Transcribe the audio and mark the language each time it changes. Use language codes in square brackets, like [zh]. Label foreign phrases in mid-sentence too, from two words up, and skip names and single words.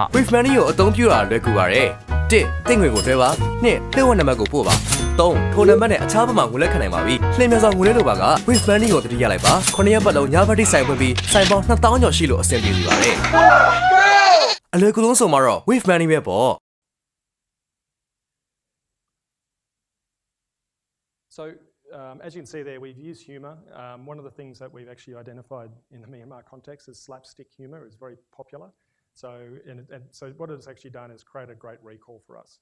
[my] Wave Money ကိုအသုံးပြုတာလွယ်ကူပါတယ်1သိငွေကိုလွှဲပါ2လှည့်ဝက်နံပါတ်ကိုပို့ပါ3ထိုနံပါတ်နဲ့အခြားဘက်မှာငွေလက်ခံနိုင်ပါပြီလှည့်မြန်စွာငွေလဲလိုပါက Wave Money ကိုတတိယလိုက်ပါ9ရက်ပတ်လုံးညဘက်တိဆိုင်ဖွင့်ပြီးဆိုင်ပေါင်း2000ကျော်ရှိလို့အဆင်ပြေနေပါတယ်အလွယ်ကူဆုံးဆိုမှာတော့ Wave Money ပဲပေါ့ [en] So as you can see there, we've used humour. One of the things that we've actually identified in the Myanmar context is slapstick humour is very popular. So, so what it's actually done is create a great recall for us.